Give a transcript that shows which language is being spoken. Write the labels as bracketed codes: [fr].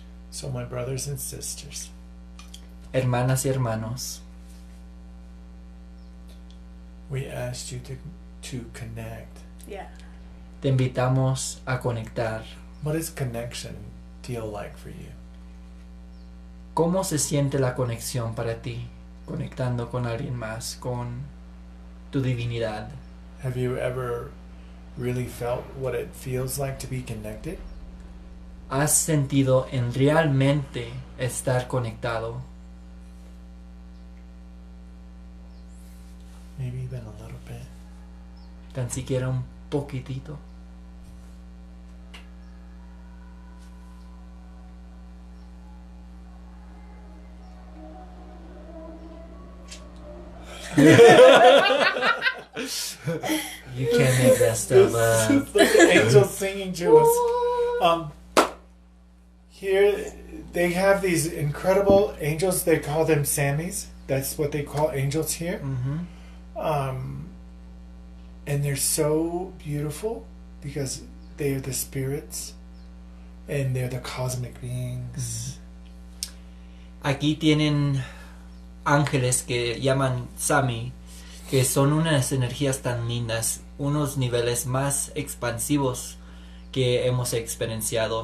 [en] So my brothers and sisters. [es] Hermanas y hermanos. [en] We asked you to connect. Yeah. [es] Te invitamos a conectar. [en] What does connection feel like for you? [es] ¿Cómo se siente la conexión para ti? Conectando con alguien más, con tu divinidad. [en] Have you ever really felt what it feels like to be connected? [es] ¿Has sentido en realmente estar conectado? [en] Maybe even a little bit. [es] Tan siquiera un poquitito. [en] You can't make that stuff up. It's like the angels singing to us. Here, they have these incredible angels. They call them Sammys. That's what they call angels here. Mm-hmm. And they're so beautiful because they are the spirits and they're the cosmic beings. [es] Aquí tienen ángeles que llaman Sami, que son unas energías tan lindas, unos niveles más expansivos que hemos experienciado.